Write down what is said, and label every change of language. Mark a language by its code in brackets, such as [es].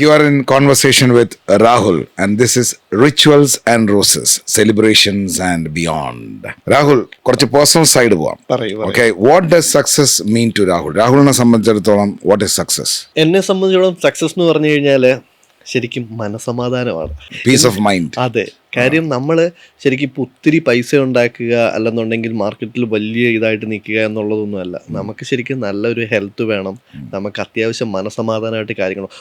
[en] You are in conversation with Rahul and this is Rituals and Roses, Celebrations and Beyond. [ml] Rahul, കുറച്ച് personal side പോവാം. [en] Okay, what does success mean to Rahul? [ml] രാഹുലിനെ സംബന്ധിച്ചിടത്തോളം [en] what is success? [ml] എന്നെ സംബന്ധിച്ചിടത്തോളം success എന്ന് പറഞ്ഞു കഴിഞ്ഞാൽ ശരിക്കും മനസമാധാനമാണ്, [en] Peace of mind. [ml] അതെ, കാര്യം നമ്മൾ ശരിക്കും ഇപ്പോൾ ഒത്തിരി പൈസ ഉണ്ടാക്കുക അല്ലെന്നുണ്ടെങ്കിൽ മാർക്കറ്റിൽ വലിയ ഇതായിട്ട് നിൽക്കുക എന്നുള്ളതൊന്നുമല്ല. നമുക്ക് ശരിക്കും നല്ലൊരു ഹെൽത്ത് വേണം, നമുക്ക് അത്യാവശ്യം മനസമാധാനമായിട്ട് കാര്യങ്ങൾ.